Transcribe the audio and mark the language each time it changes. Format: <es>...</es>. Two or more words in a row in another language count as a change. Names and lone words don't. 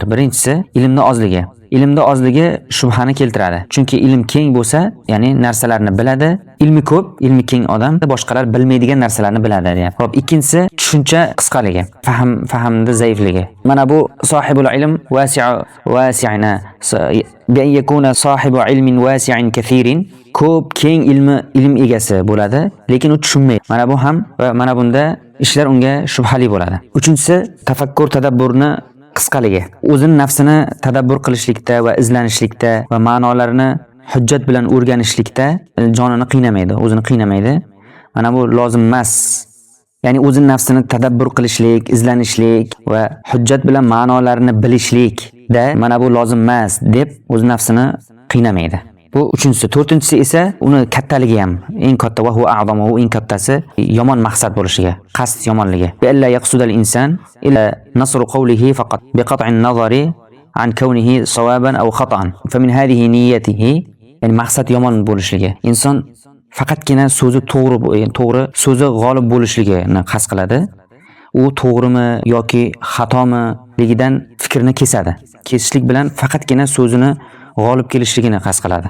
<uz>Birinchisi, ilmning ozligi. Ilmda ozligi shubhani keltiradi. Chunki ilm keng bo'lsa, ya'ni narsalarni biladi. Ilmi ko'p, ilmi keng odam boshqalar bilmaydigan narsalarni biladi, deyapti. Xo'p, ikkinchisi tushuncha qisqaligi, fahamda zaifligi. Mana bu</uz> <ar>صاحب العلم واسعين بأن يكون صاحب علم واسع كثير,</ar> <uz>ko'p keng ilm egasi bo'ladi, lekin u tushunmaydi. Mana bu ham va mana bunda ishlar unga shubhali bo'ladi. Uchinchisi, tafakkur, tadabburni qisqaligi. O'zini nafsini tadabbur qilishlikda va izlanishlikda va ma'nolarini hujjat bilan o'rganishlikda jonini qiynamaydi, o'zini qiynamaydi. Mana bu lozim emas. Ya'ni o'zini nafsini tadabbur qilishlik, izlanishlik va hujjat bilan ma'nolarini bilishlikda mana bu lozim emas deb o'z nafsini qiynamaydi. Bu uchinchisi. To'rtinchisi esa uni kattaligi ham eng katta</uz> <ar>وهو أعظمه</ar> <uz>eng kattasi yomon maqsad bo'lishiga, qasd yomonligi.</uz> <ar>إلا يقصد الإنسان إلى نصر قوله فقط بقطع نظر عن كونه صوابا أو خطأ. فمن هذه نيته,</ar> <uz>ya'ni maqsad yomon bo'lishligi. Inson faqatgina so'zi to'g'ri so'zi g'olib bo'lishligini qasd qiladi. U to'g'rimi yoki xatomiligidan fikrni kesadi. Kesishlik bilan faqatgina so'zini g'olib kelishligini qasd qiladi.</uz>